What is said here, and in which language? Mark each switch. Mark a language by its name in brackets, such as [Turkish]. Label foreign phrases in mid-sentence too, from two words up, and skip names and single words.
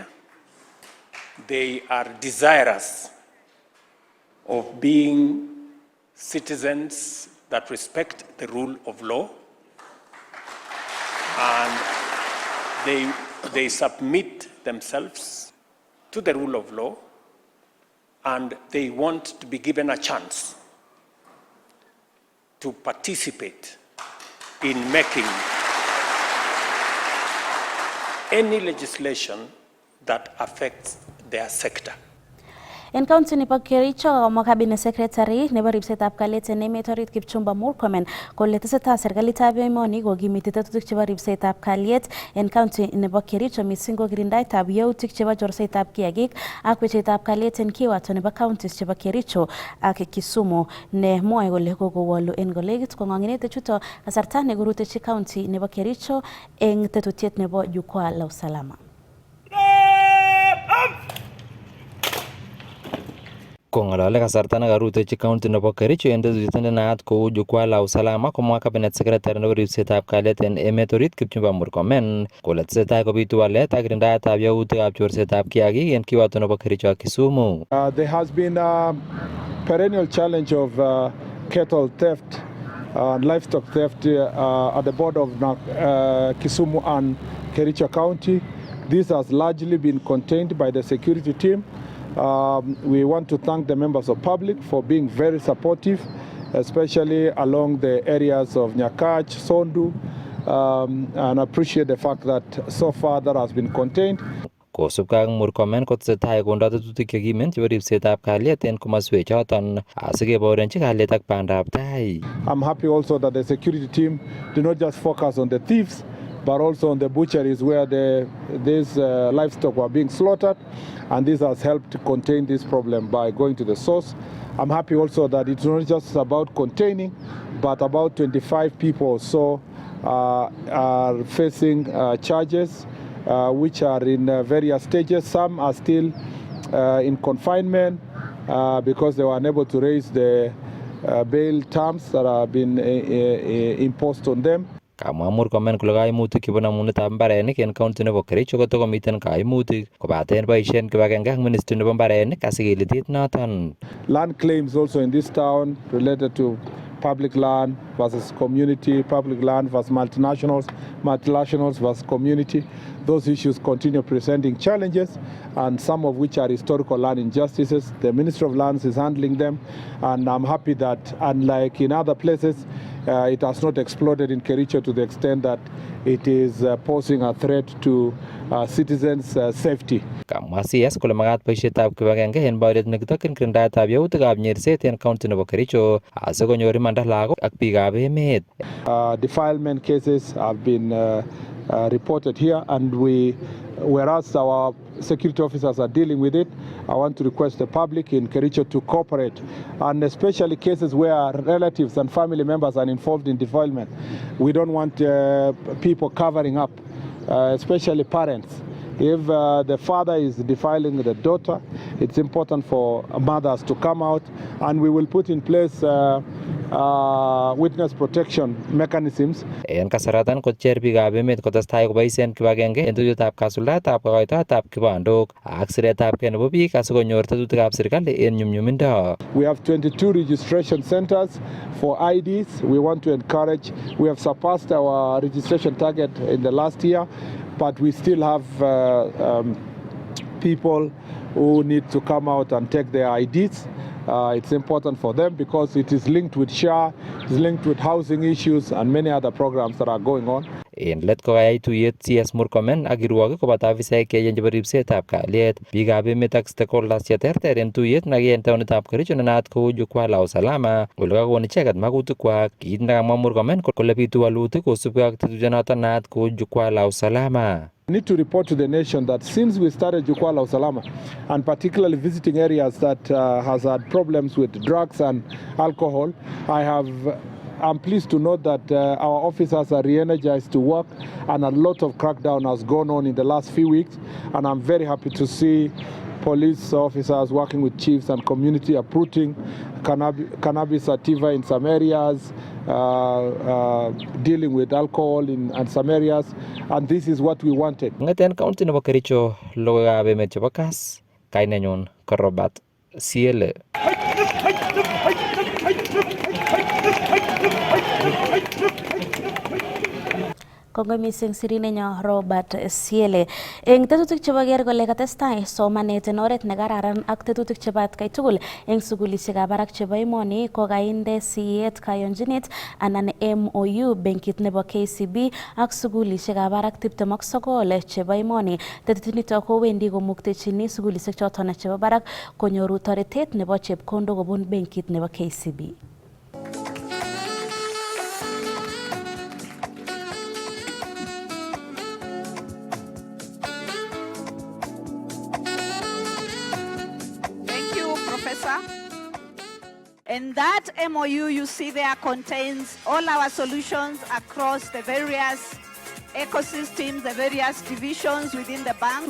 [English] They are desirous of being citizens that respect the rule of law, and they submit themselves to the rule of law, and they want to be given a chance to participate in making any legislation that affects their sector. [Kalenjin] En county nebo Kericho kamwa [English] cabinet secretary [Kalenjin] nebo ripsetab kalyet en emet orit Kipchumba Murkomen kole tesetai serikalitab emoni kokimiti tetutik chebo ripsetab kalyet en county nebo Kericho, mising ko kirindaetab yautik chebo chorsetab kiagik ak wechetab kalyet en kiwato nebo counties chebo Kericho ak Kisumu, ne mwoe kole kokowolu en kolegit kong'ong'inete chuto kasarta nekorutechi county nebo Kericho en tetutiet nebo jukwaa la usalama. Kong'alale kasarta nekarutechi county nebo Kericho en tetutiet nenaat kou jukwaa la usalama, komwa [English] cabinet secretary [Kalenjin] nebo ripsetab kalyet en emet orit Kipchumba Murkomen kole tesetai kobitu walet ak kirindaetab yautikab chorsetab kiagik en kiwato nebo Kericho ak Kisumu. [English] There has been a perennial challenge of cattle theft and livestock theft at the border of Kisumu and Kericho County. This has largely been contained by the security team. We want to thank the members of public for being very supportive, especially along the areas of Nyakach, Sondu, and appreciate the fact that so far that has been contained. [Kalenjin] Kosubkei ak Murkomen kotesetai kondo tetutik chekimen chebo ripsetab kalyet en komoswek choton asikeborenchi kalyet ak bandab tai. [English] I'm happy also that the security team do not just focus on the thieves, but also on the butcheries where these livestock were being slaughtered, and this has helped to contain this problem by going to the source. I'm happy also that it's not just about containing, but about 25 people or so are facing charges which are in various stages. Some are still in confinement because they were unable to raise the bail terms that have been imposed on them. [Kalenjin] Kamwa Murkomen kole kaimutik chebo namunetab mbarenik en county nebo Kericho kotokomiten kaimutik kobaten boisien kibagenge ak ministry nebo mbarenik asikelitit noton. [English] Land claims also in this town related to public land versus community, public land versus multinationals versus community. Those issues continue presenting challenges, and some of which are historical land injustices. The Ministry of Lands is handling them, and I'm happy that, unlike in other places, it has not exploded in Kericho to the extent that it is posing a threat to citizens' safety. [Kalenjin] Kamwa CS kole magat boisietab kibagenge en boriet nekitokyin kirindaetab yautikab nyerset en county nebo Kericho asikonyor imanda lagok ak biikab emet. [English] Defilement cases have been reported here, and whereas our security officers are dealing with it, I want to request the public in Kericho to cooperate, and especially cases where relatives and family members are involved in defilement. We don't want people covering up especially parents. If the father is defiling the daughter, it's important for mothers to come out, and we will put in place witness protection mechanisms. En kasaratan kocher biikab emet kotestai koboisien kibagenge en tuiyetap kasuldaetab kokoitoetab kibandok ak siretabgei nebo biik asikonyor tetutikab serikali en nyumnyumindo. We have 22 registration centers for IDs. We want to encourage. We have surpassed our registration target in the last year, but we still have people who need to come out and take their IDs. It's important for them because it is linked with SHA, it's linked with housing issues and many other programs that are going on. [Kalenjin] En let kokayai tuyet CS Murkomen ak kirwokik koboto afisaek cheechen chebo ripsetab kalyet, biikab emet ak stakeholders cheterter en tuyet nekiyai en taonitab Kericho nenaat kou Jukwaa la Usalama, ole kakon icheket makutikwak. Kiit nekamwa Murkomen kole bitu walutik kosubkei ak tetutyonoto naat kou Jukwaa la Usalama. [English] I need to report to the nation that since we started Jukwaa la Usalama, and particularly visiting areas that has had problems with drugs and alcohol, I'm pleased to note that our officers are re-energized to work, and a lot of crackdown has gone on in the last few weeks, and I'm very happy to see police officers working with chiefs and community uprooting cannabis sativa in some areas, dealing with alcohol in some areas, and this is what we wanted. [Kalenjin] Ngeten county nebo Kericho, logoiwekab emet chebo Kass, kainenyun ko Robert Siele. Kongoi mising sirinenyo Robert Siele. Eng tetutik chebo ker kole katestai somanet en oret nekararan ak tetutik chebo atkai tugul eng sukulisiekab barak chebo emoni ko kainde siyet kayonjinet anan MOU benkit nebo KCB ak sukulisiekab barak 29 chebo emoni. Tetutik nito kowendi komuktechini sukulisiek choton chebo barak konyoru toretet nebo chepkondok kobun benkit nebo KCB. [English] And that MOU you see there contains all our solutions across the various ecosystems, the various divisions within the bank.